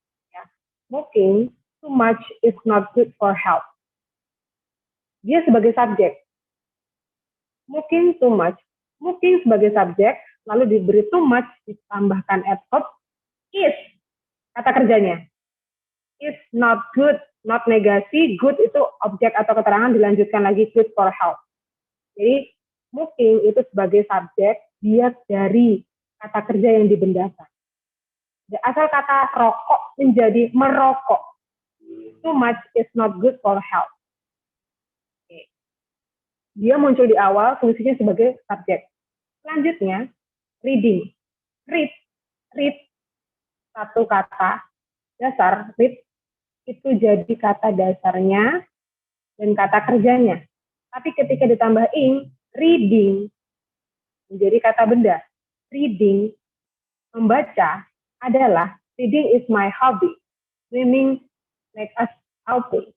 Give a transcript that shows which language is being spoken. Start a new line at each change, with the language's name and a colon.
English: Ya, smoking too much is not good for health.
Indonesian: Dia sebagai subjek.
English: Smoking too much.
Indonesian: Smoking sebagai subjek, lalu diberi
English: too much
Indonesian: ditambahkan adverb is kata kerjanya.
English: Is not good, not
Indonesian: negasi,
English: good
Indonesian: itu objek atau keterangan dilanjutkan lagi
English: good for health.
Indonesian: Jadi smoking itu sebagai subjek, dia dari kata kerja yang dibendakan. Asal kata rokok menjadi merokok.
English: Too much is not good for health.
Indonesian: Oke. Dia muncul di awal, fungsinya sebagai subjek. Selanjutnya, reading. Read satu kata dasar, read itu jadi kata dasarnya dan kata kerjanya. Tapi ketika ditambah ing, reading menjadi kata benda.
English: Reading,
Indonesian: membaca adalah
English: reading is my hobby. Swimming make us healthy.